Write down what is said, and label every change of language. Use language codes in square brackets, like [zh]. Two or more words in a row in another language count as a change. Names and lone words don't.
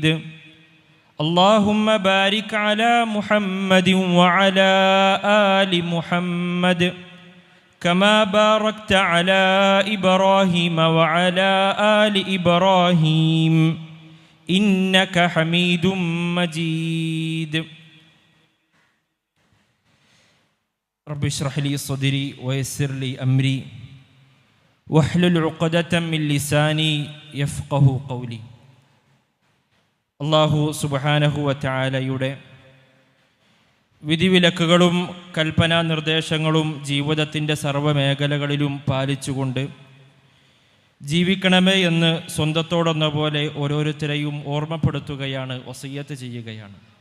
[ar] اللهم بارك على محمد وعلى آل محمد كما باركت على إبراهيم وعلى آل إبراهيم إنك حميد مجيد. رب اشرح لي صدري ويسر لي أمري واحلل عقدة من لساني يفقه قولي. الله سبحانه وتعالى [ml] വിധിവിലക്കുകളും കൽപ്പനാ നിർദ്ദേശങ്ങളും ജീവിതത്തിൻ്റെ സർവ്വമേഖലകളിലും പാലിച്ചുകൊണ്ട് ജീവിക്കണമേ എന്ന് സ്വന്തത്തോടെന്ന പോലെ ഓരോരുത്തരെയും ഓർമ്മപ്പെടുത്തുകയാണ്, വസിയ്യത്ത് ചെയ്യുകയാണ്.